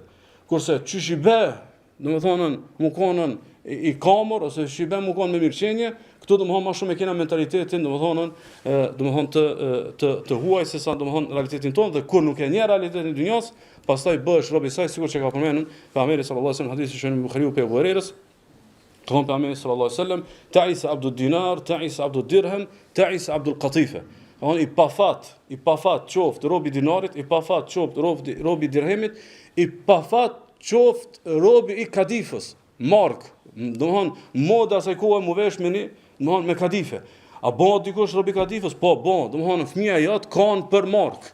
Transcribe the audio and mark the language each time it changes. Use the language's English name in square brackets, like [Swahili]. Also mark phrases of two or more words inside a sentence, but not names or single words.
[Albanian] Kurse çish i bë, domethënë mukonën i kamër ose çish i bë mukon me mirçënie, këtu domethënë më shumë e kena mentalitetin domethënë të huaj se sa domethënë realitetin tonë dhe kur nuk e njeh realitetin e dynjas, pastaj bëhesh rob i saj sikur që ka përmendur pejgamberi [Arabic] صلى الله عليه وسلم [Albanian] hadithi që në Buhariu pe Abu Hurajrës, thon pejgamberi [Arabic] صلى الله عليه وسلم, تعس عبد الدينار تعس عبد الدرهم تعس عبد القطيفة. [Albanian] I pafat qoftë robi dinarit, i pafat qoftë robi dirhemit, i pafat qoftë robi i kadifës, mark, domethënë moda asaj kohe mu vesh me kadife. A bon dikush robi kadifës? Po, bon, domethënë fëmia jot kanë për mark.